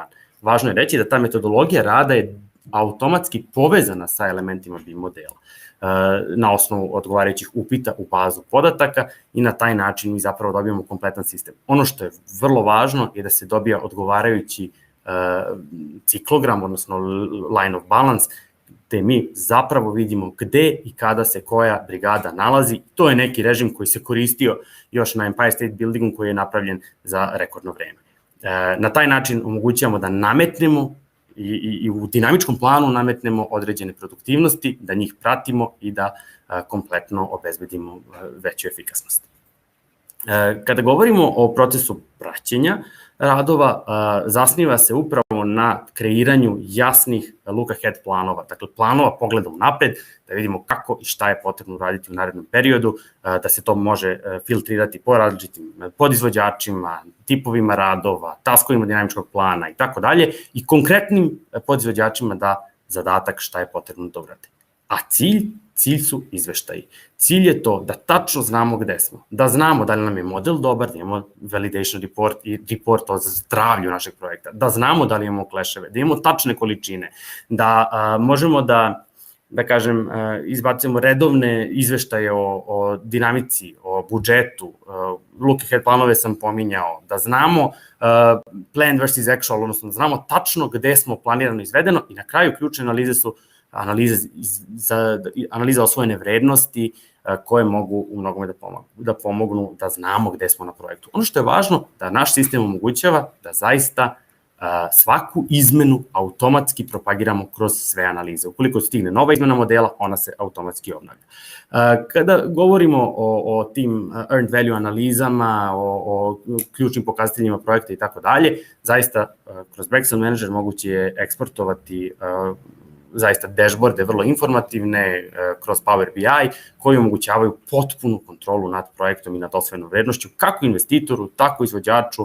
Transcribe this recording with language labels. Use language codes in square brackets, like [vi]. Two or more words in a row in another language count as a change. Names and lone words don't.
[sr] Važno je reći da ta metodologija rada je automatski povezana sa elementima BIM modela na osnovu odgovarajućih upita u bazu podataka i na taj način mi zapravo dobijamo kompletan sistem. Ono što je vrlo važno je da se dobija odgovarajući ciklogram, odnosno [en] line of balance, [sr] gde mi zapravo vidimo gde i kada se koja brigada nalazi. To je neki režim koji se koristio još na Empire State Buildingu koji je napravljen za rekordno vreme. Na taj način omogućavamo da nametnemo i u dinamičkom planu nametnemo određene produktivnosti, da njih pratimo i da kompletno obezbedimo veću efikasnost. Kada govorimo o procesu praćenja radova, zasniva se upravo na kreiranju jasnih [en] look ahead [sr] planova, dakle planova pogledom napred, da vidimo kako i šta je potrebno uraditi u narednom periodu, da se to može filtrirati po različitim podizvođačima, tipovima radova, taskovima dinamičkog plana i tako dalje i konkretnim podizvođačima da zadatak šta je potrebno da urade. A cilj su izveštaji. Cilj je to da tačno znamo gde smo, da znamo da li nam je model dobar, da imamo [en] validation report [sr] i report o zdravlju našeg projekta, da znamo da li imamo kleševe, da imamo tačne količine, da možemo da kažem, izbacujemo redovne izveštaje o dinamici, o budžetu, [en] look ahead [sr] planove sam pominjao, da znamo [en] plan versus actual, [sr] odnosno da znamo tačno gde smo planirano izvedeno i na kraju ključne analize su analiza osvojene vrednosti koje mogu u mnogome da pomognu da znamo gde smo na projektu. Ono što je važno da naš sistem omogućava da zaista svaku izmenu automatski propagiramo kroz sve analize. Ukoliko stigne nova izmena modela, ona se automatski obnavlja. Kada govorimo o tim [en] earned value [sr] analizama, o ključnim pokazateljima projekta i tako dalje, zaista kroz Excel Manager moguće je eksportovati zaista dashboarde vrlo informativne kroz Power BI koji omogućavaju potpunu kontrolu nad projektom i nad osvojenom vrednošću, kako investitoru, tako izvođaču.